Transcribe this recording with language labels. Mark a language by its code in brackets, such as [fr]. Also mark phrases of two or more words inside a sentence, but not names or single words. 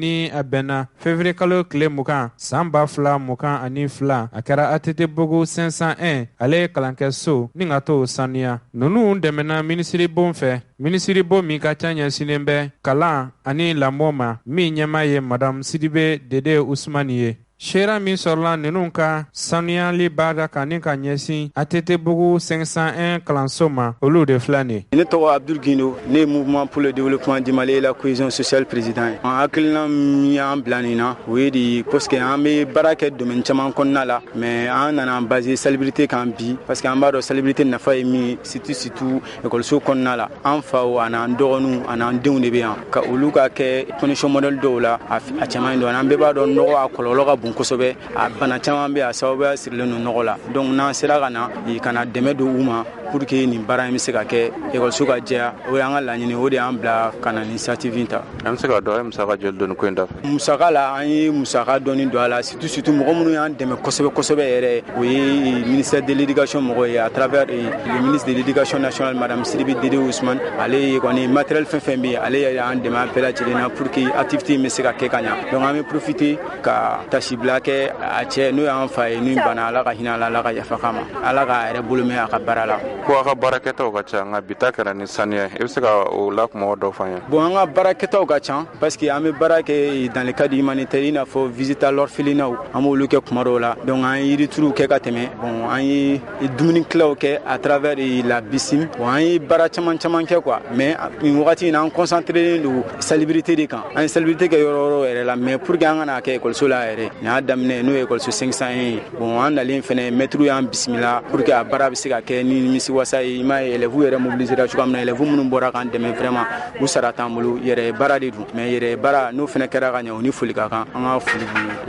[bm] ni a bɛnna février kalo tile 20 san 2022 a kɛra ATT Bogo 501 ale ye kalankɛso ni ka to sanuya ninnu dɛmɛna minisiri bon fɛ minisiri bon min ka ca ɲɛsinnen bɛ kalan ani lamɔ ma min ɲɛma ye madame Sidibe Dede Usmani ye Sera min sɔrɔla ninnu ka sanuyali baara kan ni ka ɲɛsin ATT Bogo 501 kalanso ma olu de filɛ nin ye. Ne tɔgɔ Abdul Gindo ne ye mouvement pour le développement du Mali et la cohésion sociale président ye. An hakilina min y'an bila nin na o ye de [fr] parce que [bm] an bɛ baara kɛ domaine caman kɔnɔna la mais an nana basé salubrité kan bi [fr] parce que [bm] an b'a dɔn salubrité nafa ye min ye [fr] surtout école [bm] kɔnɔna la an faw an'an dɔgɔninw an'an denw de bɛ yan ka olu ka kɛ [fr] condition modèle [bm] dɔw la a caman ye dɔn an bɛɛ b'a dɔn nɔgɔ a kɔlɔlɔ ka bon kosɛbɛ a bana caman bɛ a sababuya sirilen don nɔgɔ la donc n'an sera ka na dɛmɛ don u ma [fr] pour que [bm] nin baara in bɛ se ka kɛ ekɔliso ka jɛya o y'an ka laɲini o de y'an bila ka na initiative ta. An bɛ se ka dɔn musaka joli dɔɔni ko in da fɛ. Musaka la an ye musaka dɔɔni don a la surtout mɔgɔ minnu y'an dɛmɛ kosɛbɛ yɛrɛ o ye [fr] ministère de l'éducation [bm] mɔgɔ ye [fr] à travers le ministre de l'éducation nationale [bm] madame Sidibe Dede Ousmane ale ye kɔni matériel fɛn bɛ yen ale y'an dɛmɛ a bɛɛ lajɛlen na [fr] pour que [bm] activité in bɛ se ka kɛ ka ɲa donc an bɛ profiter ka tasibila kɛ a cɛ n'o y'an fa ye min bana ala ka hinɛ ala ka yafa kama ala ka yɛrɛ bolo mɛn a ka baara la. Ko a ka baarakɛtaw ka ca nka bi ta kɛra ni saniya i bɛ se ka o la kuma dɔ fɔ an ye. Bon an ka baarakɛtaw ka ca [fr] parce que [bm] an bɛ baara kɛ [fr] dans le cadre humanitaire [bm] i n'a fɔ [fr] visite à l'orphelinat [bm] an b'olu kɛ kuma dɔw la donc an ye yirituru kɛ ka tɛmɛ bon an ye dumuni kilaw kɛ [fr] à travers la [bm] BICIM bon an ye baara caman kɛ quoi mais nin wagati in na an concentré don salubrité de kan an ye salubrité kɛ yɔrɔ yɛrɛ la [fr] mais pour que [bm] an kana kɛ ekɔliso la yɛrɛ nin y'a daminɛ n'o ye ekɔliso 500 ye bon an nalen fɛnɛ maître y'an bisimila [fr] pour que [bm] a baara bɛ se ka kɛ ni nimisiwasa ye i m'a ye élèves yɛrɛ mobilisera cogoya min na élèves minnu bɔra k'an dɛmɛ vraiment u sara t'an bolo yɛrɛ baara de don mais yɛrɛ baara n'o fɛnɛ kɛra ka ɲɛ o ni foli ka kan an ka foli b'u ye.